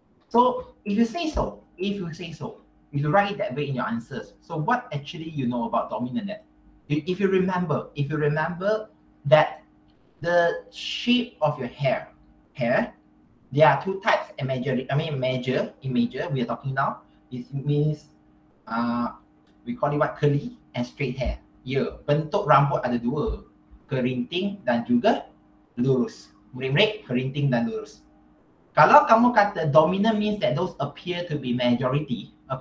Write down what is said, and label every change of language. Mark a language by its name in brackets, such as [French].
[English] So if you say so, if you write it that way in your answers, so what actually you know about dominant then? If you remember that the shape of your hair, there are two types. Major, we are talking now. It means we call it what? Curly and straight hair. [Malay] Ya, bentuk rambut ada dua, kerinting dan juga lurus. Murid-murid, kerinting dan lurus. Kalau kamu kata [English] dominant means that those appear to be majority.